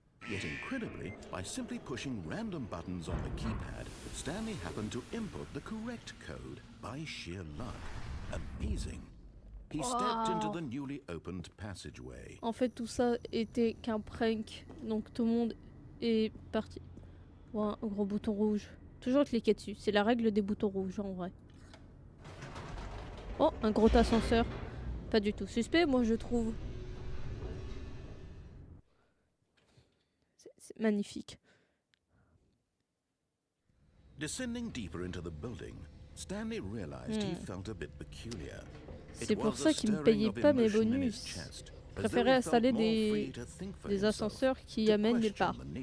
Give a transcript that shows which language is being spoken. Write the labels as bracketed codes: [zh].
[en] Yet incredibly, by simply pushing random buttons on the keypad, Stanley happened to input the correct code by sheer luck. Amazing. He stepped into Wow. the newly opened passageway. [fr] En fait tout ça était qu'un prank. Donc tout le monde est parti. Oh, un gros bouton rouge. Toujours cliquer dessus. C'est la règle des boutons rouges en vrai. Oh, un gros ascenseur. Pas du tout suspect, moi je trouve. C'est magnifique. [en] Descending deeper into the building, Stanley realized he felt a bit peculiar. [fr] C'est pour ça qu'ils me payaient pas mes bonus. Je préférais installer des ascenseurs qui amènent nulle part.